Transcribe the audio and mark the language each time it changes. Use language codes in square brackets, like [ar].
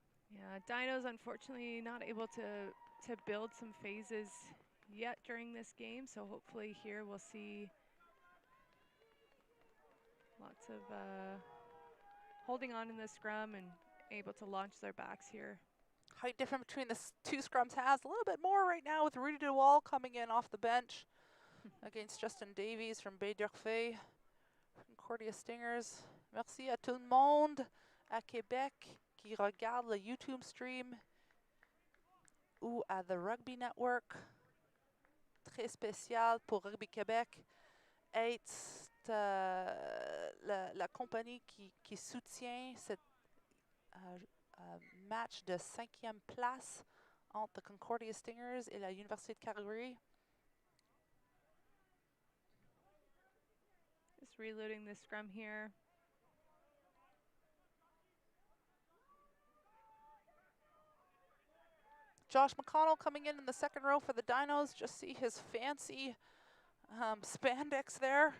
[en] Yeah, Dinos unfortunately not able to build some phases yet during this game, so hopefully here we'll see lots of holding on in the scrum and able to launch their backs here. Height difference between the two scrums has a little bit more right now with Rudy DeWall coming in off the bench against Justin Davies from Bay d'Urfé. Concordia Stingers. [fr] Merci à tout le monde à Québec qui regarde le YouTube stream ou à The Rugby Network. Très spécial pour Rugby Québec. Être la compagnie qui soutient cette match de 5e place entre the Concordia Stingers et la Université de Calgary. [en] Just reloading the scrum here. Josh McConnell coming in the second row for the Dinos. Just see his fancy spandex there.